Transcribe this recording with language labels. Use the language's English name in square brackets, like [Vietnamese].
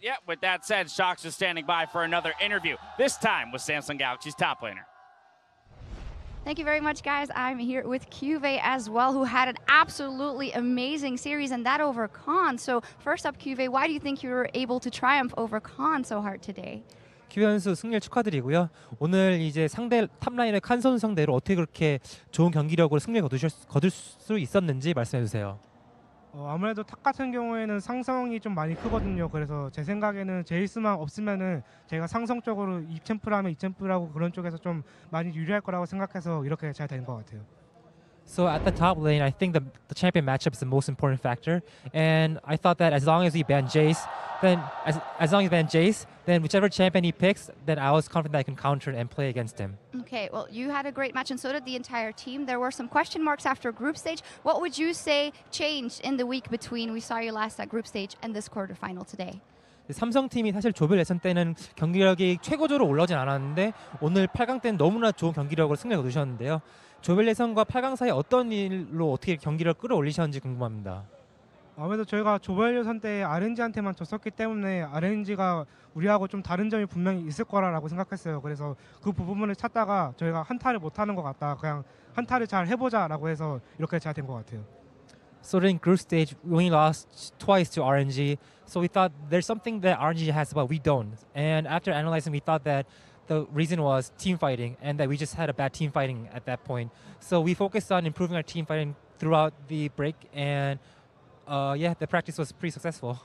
[English] Yeah, with that said, Shox is standing by for another interview, this time with Samsung Galaxy's top laner. Thank you very much, guys. I'm here with Cuvée as well, who had an absolutely amazing series, and that over Khan. So first up, Cuvée, why do you think you were able to triumph over Khan so hard today? [Korean] 큐 선수 승리를 축하드리고요. 오늘 이제 상대 탑라인의 칸 선수 상대로 어떻게 그렇게 좋은 경기력으로 승리를 거둘 수 있었는지 말씀해 주세요. 아무래도 탑 같은 경우에는 상성이 좀 많이 크거든요. 그래서 제 생각에는 제이스만 없으면은 제가 상성적으로 2챔프라면 2챔프라고 그런 쪽에서 좀 많이 유리할 거라고 생각해서 이렇게 잘 된 것 같아요. [English] So at the top lane, I think the champion matchup is the most important factor, and I thought that as long as he banned Jace, then as long as he banned Jace, then whichever champion he picks, then I was confident that I can counter and play against him. Okay, well, you had a great match, and so did the entire team. There were some question marks after group stage. What would you say changed in the week between we saw you last at group stage and this quarterfinal today? [Korean] 삼성팀이 사실 조별 예선 때는 경기력이 최고조로 올라오진 않았는데 오늘 8강 때는 너무나 좋은 경기력으로 승리를 거두셨는데요. 조별 예선과 8강 사이 어떤 일로 어떻게 경기를 끌어올리셨는지 궁금합니다. 아무래도 저희가 조별 예선 때 RNG한테만 졌었기 때문에 RNG가 우리하고 좀 다른 점이 분명히 있을 거라고 생각했어요. 그래서 그 부분을 찾다가 저희가 한타를 못하는 것 같다. 그냥 한타를 잘 해보자라고 해서 이렇게 잘 된 것 같아요. [English] So in group stage, we only lost twice to RNG. So we thought there's something that RNG has but we don't. And after analyzing, we thought that the reason was team fighting and that we just had a bad team fighting at that point. So we focused on improving our team fighting throughout the break, and the practice was pretty successful.